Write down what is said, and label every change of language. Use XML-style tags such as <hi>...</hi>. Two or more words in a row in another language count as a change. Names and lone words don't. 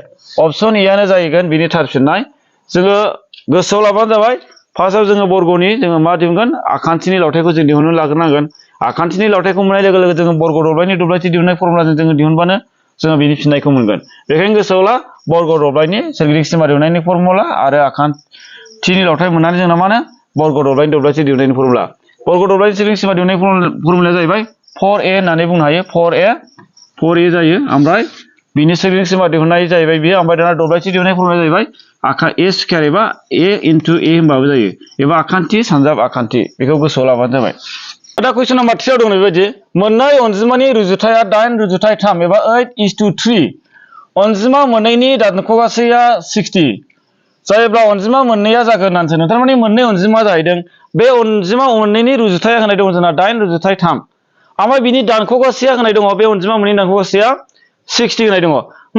<brx>ए आनो जाहैगोन बिनि थार फिननाय जोङो गोसोआव लाबानो जाबाय फार्स्टआव जोङो बर्गनि जोङो मा दिहुनगोन आखान्थिनि लावथायखौ जों दिहुननो लाग्रोनांगोन आखान्थिनि लावथायखौ मोननाय लोगो लोगो जोङो बर्ग दब्लायनि दब्लायथि दिहुननाय फर्मुलाजों जोङो दिहुनबानो जोङो बिनि फिननायखौ मोनगोन बेखायनो गोसोआव ला बर्ग दब्लायनि सोरगिदिं सिमा दिहुननायनि फर्मुला आरो आखान्थिनि लावथाय मोननानै जोंना मा होनो बर्ग दब्लायनि दब्लायथि दिहुननायनि फर्मुला बर्ग दब्लायनि सोरगिदिं सिमा दिहुननाय फर्मुलाया जाहैबाय 4a होननानै बुंनो हायो 4a जायो ओमफ्राय बिनि सोरगिदिं सिमा दिहुननाय जाहैबाय बियो ओमफ्राय दाना दब्लायथि दिहुननाय फर्मुलाया जाहैबाय a स्क्वायर एबा</brx> <en>a into a</en> <brx>होनबाबो जायो एबा आखान्थि सानजाब आखान्थि बेखौ गोसोआव लाबानो जाबाय दा</brx> <en>question number</en> <brx>3 आव दं बेबायदि मोननै अनजिमानि रुजुथाया 8:3 एबा 8:3 अनजिमा मोननैनि दानख'गासैया 60 जायोब्ला अनजिमा मोननैया जागोन होननानै सोंदों थारमाने मोननै अनजिमा जाहैदों बे अनजिमा मोननैनि रुजुथाया होनाय दङ जोंना 8:3 ओमफ्राय बिनि दानख'गासैया होनाय दङ बे अनजिमा मोननैनि दानख'गासैया 60 होनाय दङ होमबा</brx>